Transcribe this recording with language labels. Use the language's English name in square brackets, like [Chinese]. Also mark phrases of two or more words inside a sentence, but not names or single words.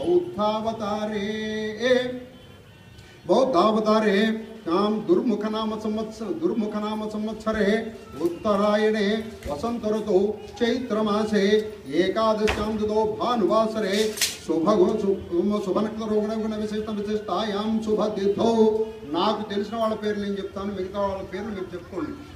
[Sanskrit] बौद्धावतारे दुर्मुख नाम संवत्सरे उत्तरायणे वसंत ऋतौ चैत्रमासे एकादश्यां तिथौ भानुवासरे शुभनक्षत्र विशिष्टायां शुभतिथौ [Telugu] నాకు తెలిసిన వాళ్ళ పేర్లు నేను చెప్తాను మిగతా వాళ్ళ పేర్లు మీరు చెప్పుకోండి